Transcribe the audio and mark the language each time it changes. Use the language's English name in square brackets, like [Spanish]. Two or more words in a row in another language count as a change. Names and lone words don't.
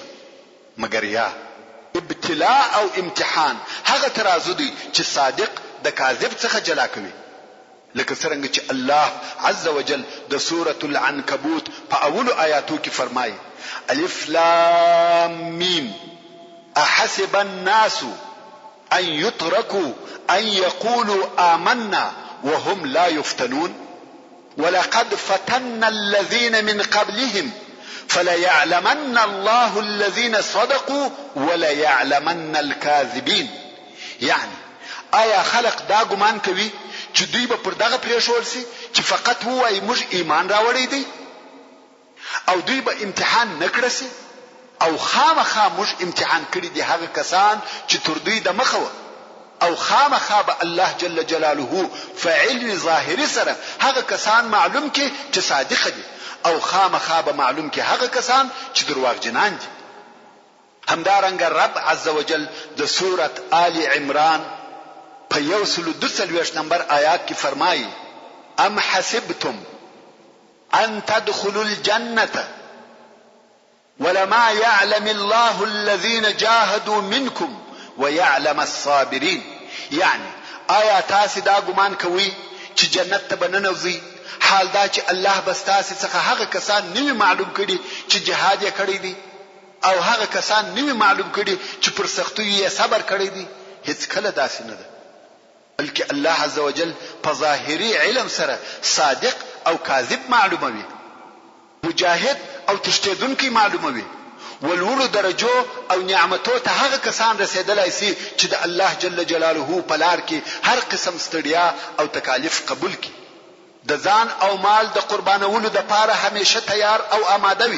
[Pashto] مګر یا ابتلاء او امتحان هغه ترازو دی چې صادق د کاذب څخه جلا کوي. لکه څنګه چې الله عز وجل د سورة العنکبوت په اولو آیاتو کې فرمایي [Arabic] الف لام میم احسب الناس ان يتركوا ان يقولوا آمنا وهم لا يفتنون ولقد فتنا الذين من قبلهم فليعلمن الله الذين صدقوا وليعلمن الكاذبين. [Pashto] يعني آیا خلق دا ګمان کوي چې دوی به پر دغه پریښول سي چې فقط وایي موږ ایمان راوړی دی او دوی به امتحان نکړي سي او خامخا موږ امتحان کړی دي هغه کسان چې تر دوی د مخه او خامخا به الله [Arabic] جل جلاله [Pashto] فعل ظاهری سره هغه کسان معلوم کې چې صادق دي او خامخا به معلوم کې هغه کسان چې دروغجنان دي. همدارنګه رب [Arabic] عز وجل [Pashto] د سورة آل عمران په 142 نمبر آیات کې فرمایي [Arabic] ام حسبتم ان تدخلوا الجنة ولما يعلم الله الذين جاهدوا منكم ويعلم الصابرين. [Pashto] يعني آیا تاسو دا ګمان کوئ چې جنت ته بننوځئ حال دا چې الله بس تاسو څخه هغه کسان نوی معلوم کړي چې جهاد یې کړی دی او هغه کسان نوی معلوم کړي چې پر سختیو یې صبر کړی دی؟ هیڅ کله داسې نه ده، بلکې الله عزوجل په ظاهري علم سره صادق او کاذب معلوموي، مجاهد او تشتیدونکي معلوموي، ولولو درجو او نعمتو ته هغه کسان رسیدلای سي چې د الله [Arabic] جل جلاله [Pashto] په لار کې هر قسم ستړیا او تکالیف قبول کړي، د ځان او مال د قربانولو د پاره همیشه تیار او آماده وي.